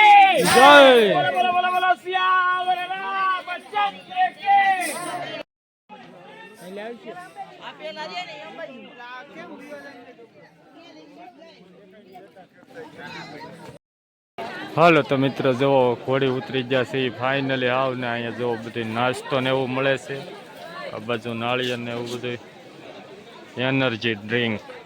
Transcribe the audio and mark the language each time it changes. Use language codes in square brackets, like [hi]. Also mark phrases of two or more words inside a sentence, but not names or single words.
[gu] જય. [hi] बोला बोला बोला बोला सियावर रामचंद्र के [gu] હાલો તો મિત્રો જુઓ ઘોડી ઉતરી ગયા છે ફાઇનલી. આવ ને અહીંયા જુઓ બધું નાસ્તો ને એવું મળે છે. આ બાજુ નાળિયેર ને એવું બધું [en] energy drink.